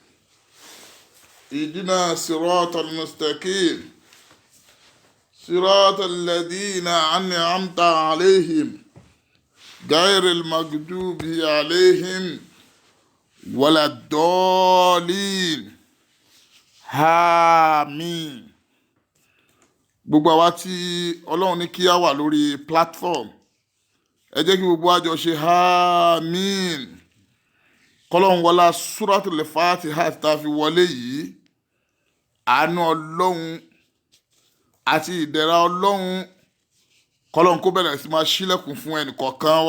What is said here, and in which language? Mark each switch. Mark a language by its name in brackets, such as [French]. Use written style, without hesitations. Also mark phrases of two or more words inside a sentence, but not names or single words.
[Arabic] اهدنا صراط المستقيم صراط الذين أنعمت عليهم غير المغضوب عليهم ولا الضالين àmín. [Yoruba] Gbogbo àwa tí Ọlọ́run ní kí á wà lórí platform, ẹ jẹ́ kí gbogbo àjọ ṣe àmín. Kọ́lọ́run wọlá Suratul Fatiha tá a fi wọlé yìí, àánú Ọlọ́run àti ìdẹ̀ra Ọlọ́run kọ́lọ́run kó bẹ̀rẹ̀ sí máa ṣílẹ̀kùn fún ẹnìkọ̀ọ̀kan wa.